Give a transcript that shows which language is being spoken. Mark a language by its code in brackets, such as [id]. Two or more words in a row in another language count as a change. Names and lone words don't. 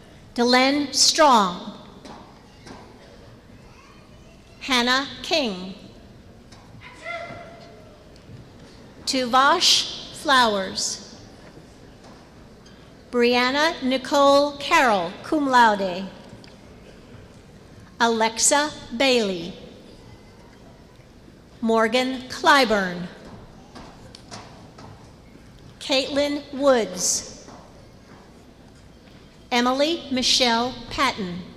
[en] Delenn Strong, Hannah King, Tuvash Flowers, Brianna Nicole Carroll, [la] cum laude, [en] Alexa Bailey, Morgan Clyburn, Caitlin Woods, Emily Michelle Patton,